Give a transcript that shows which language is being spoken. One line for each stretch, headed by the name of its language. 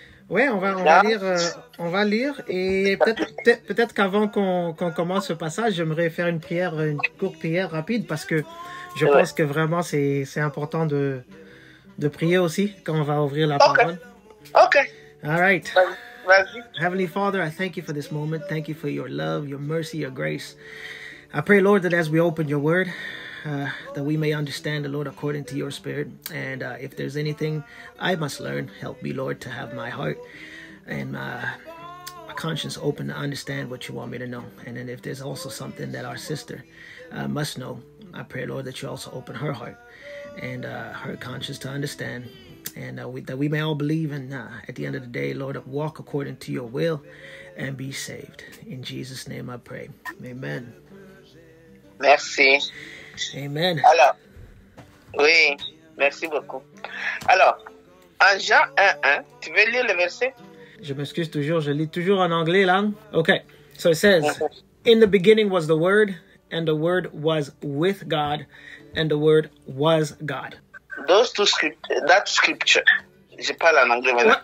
French: Oui, on va lire et peut-être qu'avant qu'on commence ce passage, j'aimerais faire une courte prière rapide parce que je pense que vraiment c'est important de prier aussi quand on va ouvrir la parole.
English: OK. All right.
French: Vas-y.
English: Heavenly Father, I thank you for this moment. Thank you for your love, your mercy, your grace. I pray, Lord, that as we open your word, that we may understand the Lord according to your spirit. And if there's anything I must learn, help me, Lord, to have my heart and my conscience open to understand what you want me to know. And then if there's also something that our sister must know, I pray, Lord, that you also open her heart and her conscience to understand. And that we may all believe and at the end of the day, Lord, walk according to your will and be saved. In Jesus' name I pray. Amen.
French: Merci. Amen. Alors, oui, merci beaucoup. Alors, en Jean 1:1, tu veux lire le verset? Je m'excuse toujours, je lis toujours en anglais là.
English: Okay, so it says, in the beginning was the Word, and the Word was with God, and the Word was God. That scripture,
French: je parle en anglais maintenant.